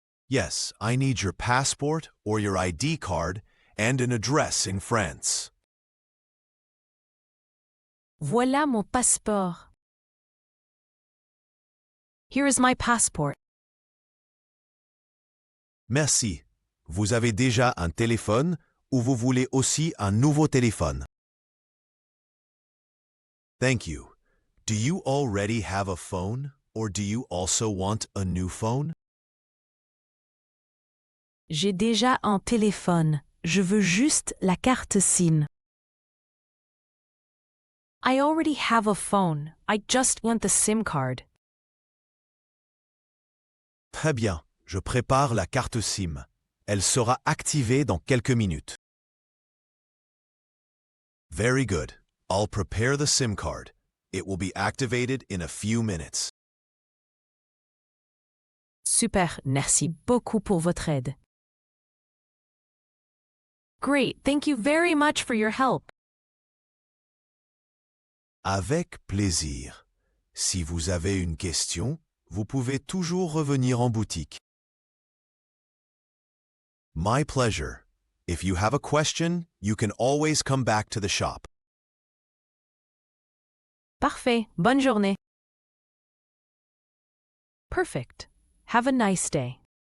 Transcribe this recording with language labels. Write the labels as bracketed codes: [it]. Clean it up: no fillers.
[en] Yes, I need your passport or your ID card and an address in France. [fr] Voilà mon passeport. [en] Here is my passport. [fr] Merci. Vous avez déjà un téléphone ou vous voulez aussi un nouveau téléphone? [en] Thank you. Do you already have a phone or do you also want a new phone? [fr] J'ai déjà un téléphone. Je veux juste la carte SIM. [en] I already have a phone. I just want the SIM card. [fr] Très bien. Je prépare la carte SIM. Elle sera activée dans quelques minutes. [en] Very good. I'll prepare the SIM card. It will be activated in a few minutes. [fr] Super, merci beaucoup pour votre aide. [en] Great, thank you very much for your help. [fr] Avec plaisir. Si vous avez une question, vous pouvez toujours revenir en boutique. [en] My pleasure. If you have a question, you can always come back to the shop. [fr] Parfait, bonne journée. [en] Perfect. Have a nice day.